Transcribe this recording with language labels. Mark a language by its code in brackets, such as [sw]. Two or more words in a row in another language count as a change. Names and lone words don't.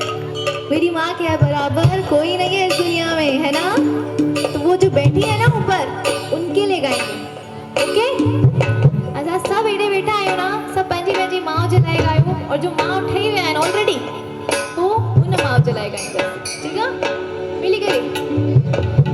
[hi] मेरी माँ के बराबर कोई नहीं है इस दुनिया में, है ना? तो वो जो बैठी है ना ऊपर, उनके लिए गाएंगे, ओके? [sd] असां सब एडे बैठा आयो ना, सब पंहिंजी पंहिंजी माँ जे लाइ गायो, और जो माँ ठही विया आहिनि ऑलरेडी, तो उन माँ जे लाइ गाईंदा, ठीक आहे? मिली करे।